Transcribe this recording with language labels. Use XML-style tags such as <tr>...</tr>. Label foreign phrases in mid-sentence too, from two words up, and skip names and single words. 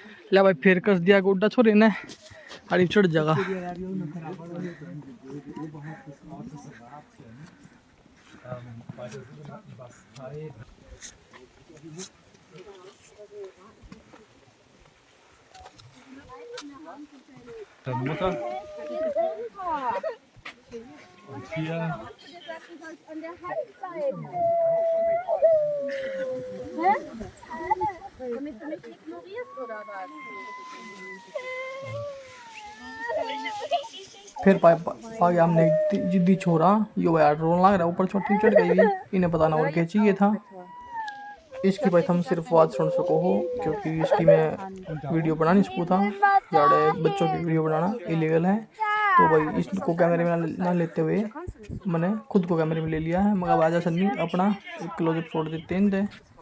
<bgc>ले भाई फिर कस दिया गोड्डा छोरे ने अड़ी चढ़ जागा</bgc> <de>Dann Mutter. Und hier. An der Hand bleiben. Hä? Damit du mich ignorierst oder was?</de> <bgc>फिर पाया हमने जिद्दी छोरा यो यार रोने लग रहा ऊपर छोटी चढ़ गई हुई इन्हें पता ना और क्या चाहिए था इसकी भाई हम सिर्फ आवाज़ सुन सको हो क्योंकि इसकी मैं वीडियो बना नहीं सकूँ था यार बच्चों की वीडियो बनाना इलीगल है तो भाई इसको कैमरे में ना लेते हुए मैंने खुद को कैमरे में ले लिया है मगर आजा सन्नी अपना एक क्लोजअप छोड़ देते हैं इनसे</bgc>